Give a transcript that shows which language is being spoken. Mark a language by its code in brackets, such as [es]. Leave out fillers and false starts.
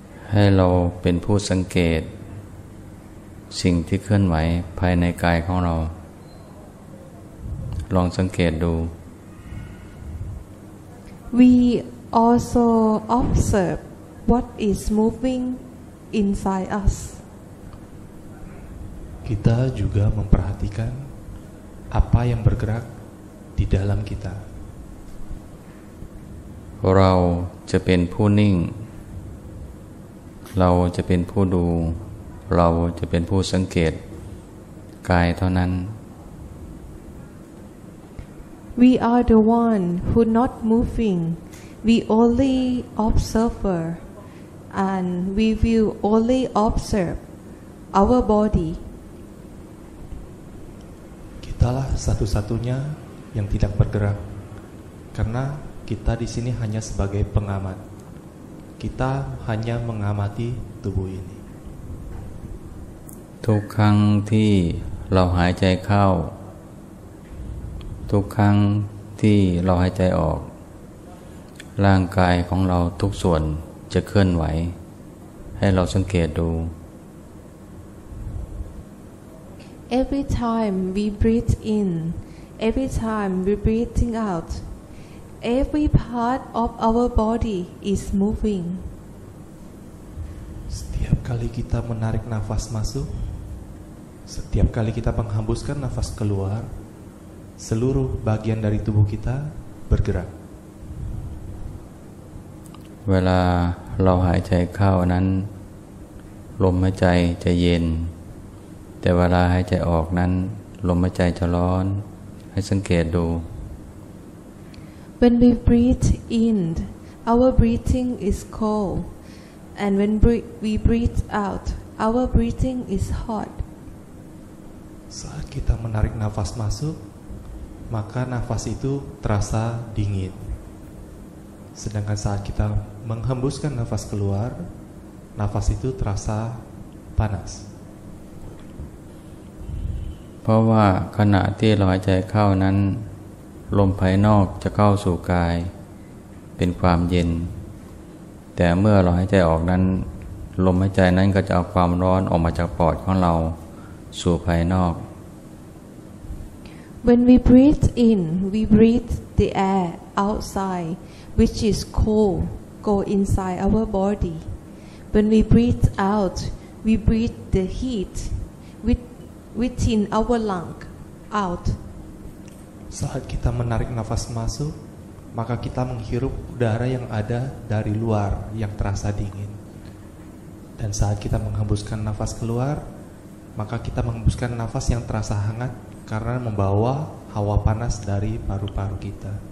[th] ให้เราเป็นผู้สังเกตสิ่งที่เคลื่อนไหวภายในกายของเราลองสังเกตดู [en] We also observe what is moving inside us. [id] Kita juga memperhatikan apa yang bergerak di dalam kita. [th] เราจะเป็นผู้นิ่งเราจะเป็นผู้ดูเราจะเป็นผู้สังเกตกายเท่านั้น [en] We are the one who not moving. We only observer, and we will only observe our body. [id] Kitalah satu-satunya yang tidak bergerak, karena kita di sini hanya sebagai pengamat. Kita hanya mengamati tubuh ini. [th] ทุกครั้งที่เราหายใจเข้าทุกครั้งที่เราหายใจออกร่างกายของเราทุกส่วนจะเคลื่อนไหวให้เราสังเกตดู [en] Every time we breathe in, every time we breathing out, every part of our body is moving. [id] Setiap kali kita menarik nafas masuk, setiap kali kita menghembuskan nafas keluar, seluruh bagian dari tubuh kita bergerak. [th] เวลาเราหายใจเข้านั้นลมหายใจจะเย็นแต่เวลาหายใจออกนั้นลมหายใจจะร้อนให้สังเกตดู [en] When we breathe in, our breathing is cold, and when we breathe out, our breathing is hot. [id] Saat kita menarik nafas masuk, maka nafas itu terasa dingin. Sedangkan saat kita menghembuskan nafas keluar, nafas itu terasa panas. [th] เพราะว่าขณะที่เราหายใจเข้านั้นลมภายนอกจะเข้าสู่กายเป็นความเย็นแต่เมื่อเราหายใจออกนั้นลมหายใจนั้นก็จะเอาความร้อนออกมาจากปอดของเราสู่ภายนอก [en] When we breathe in, we breathe the air outside, which is cold, go inside our body. When we breathe out, we breathe the heat within our lung out. [id] Saat kita menarik nafas masuk, maka kita menghirup udara yang ada dari luar yang terasa dingin. Dan saat kita menghembuskan nafas keluar, maka kita menghembuskan nafas yang terasa hangat karena membawa hawa panas dari paru-paru kita.